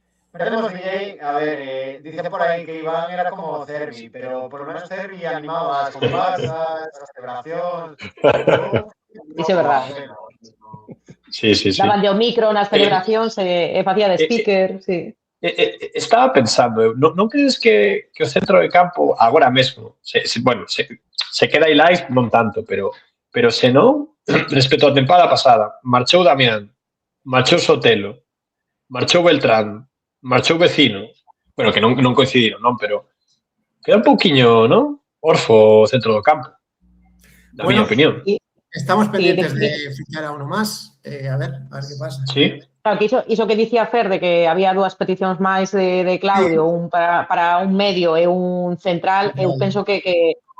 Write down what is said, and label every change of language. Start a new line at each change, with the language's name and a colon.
Spanish: Perdemos DJ, a ver, dice por ahí que Iván era como Cervi, pero por lo menos Cervi animaba las comparsas, las celebraciones.
Galician: Iso é verdade. Sí. Daban de o micro nas celebracións e facía de speaker, sí. Estaba pensando, non crees que o centro de campo agora mesmo, se queda aí live, non tanto, pero se non, respecto á tempada pasada, marchou Damián, marchou Sotelo, marchou Beltrán, marchou Vecino, bueno, que non coincidiron, non, pero queda un pouquiño, non? Orfo o centro do campo, na miña opinión.
Spanish: Estamos pendientes de fichar a uno más, a ver qué pasa. Sí.
Galician: Claro, que iso que dicía Fer de que había dúas peticións máis de Claudio, un para un medio e un central, eu penso que